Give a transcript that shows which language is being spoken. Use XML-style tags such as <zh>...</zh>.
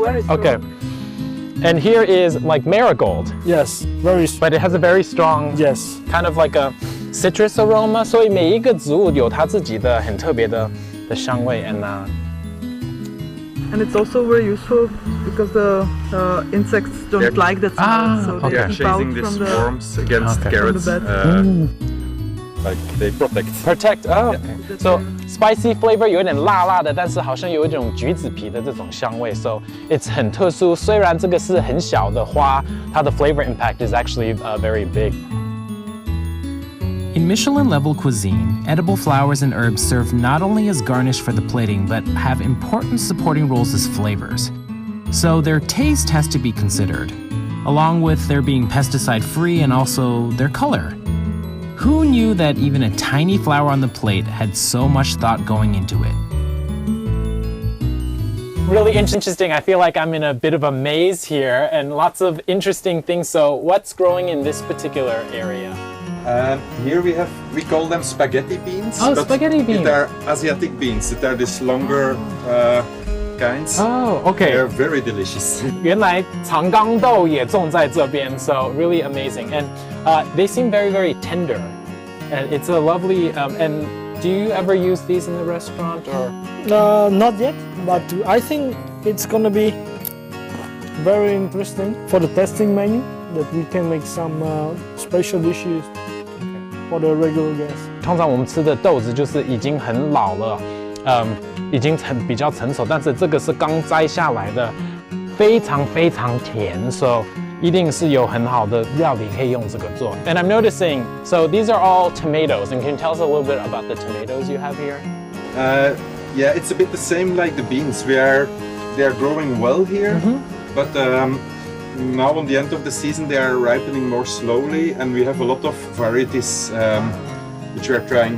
<en>Okay. And here is like marigold. Yes, very strong. But it has a very strong, yes, kind of like a citrus aroma.</en> <zh>所以每一个植物有它自己的很特别的香味</zh> <en>And it's also very useful because the insects don't like that smell, so they are keep out chasing these swarms against carrots. Like they protect. Protect. Oh, okay. So spicy flavor</en> <zh>有点辣辣的，但是好像有一种橘子皮的这种香味。</zh> <en>So it's</en> <zh>很特殊。虽然这个是很小的花，它的</zh> <en>flavor impact is actually very big. In Michelin-level cuisine, edible flowers and herbs serve not only as garnish for the plating, but have important supporting roles as flavors. So their taste has to be considered, along with their being pesticide-free and also their color. Who knew that even a tiny flower on the plate had so much thought going into it? Really interesting. I feel like I'm in a bit of a maze here and lots of interesting things. So what's growing in this particular area? Here we call them spaghetti beans. Oh, spaghetti beans. They are Asiatic beans. They are these longer kinds. Oh, okay. They're very delicious.</en> <zh>原来长冈豆也种在这边,</zh> <en>so really amazing. And they seem very, very tender. And it's a lovely, and do you ever use these in the restaurant or? Not yet, but I think it's gonna be very interesting for the testing menu that we can make some special dishes for the regular guests.</en> <zh>通常我们吃的豆子就是已经很老了，已经比较成熟，但是这个是刚摘下来的，非常非常甜， so 一定是有很好的料理可以用这个做。</zh> <en>And I'm noticing, so these are all tomatoes, and can you tell us a little bit about the tomatoes you have here? Yeah, it's a bit the same like the beans. They are growing well here, but now on the end of the season they are ripening more slowly, and we have a lot of varieties which we are trying.</en>